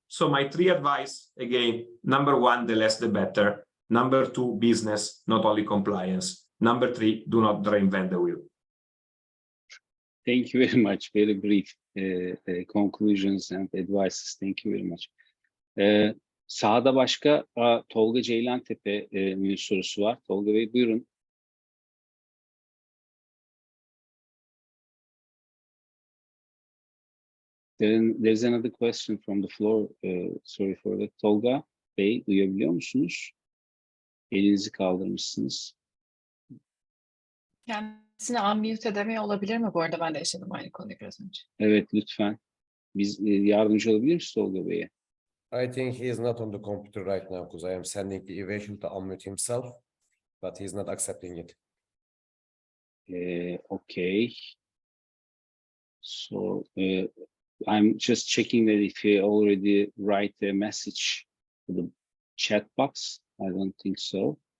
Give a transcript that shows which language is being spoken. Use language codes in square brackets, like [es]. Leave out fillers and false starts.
[en] So my 3 advice, again, number 1, the less the better. Number 2, business, not only compliance. Number 3, do not reinvent the wheel. Thank you very much. Very brief conclusions and advices. Thank you very much. [tr] Sağda başka Tolga Ceylantepe'nin sorusu var. Tolga Bey buyurun. [en] There's another question from the floor. Sorry for that. [tr] Tolga Bey, duyabiliyor musunuz? Elinizi kaldırmışsınız. Kendisini unmute edemiyor olabilir mi? Bu arada ben de yaşadım aynı konuyu biraz önce. Evet, lütfen. Biz yardımcı olabilir miyiz Tolga Bey'e? [en] I think he is not on the computer right now because I am sending the evasion to unmute himself, but he's not accepting it. Okay. So I'm just checking that if he already write a message to the chat box. I don't think so.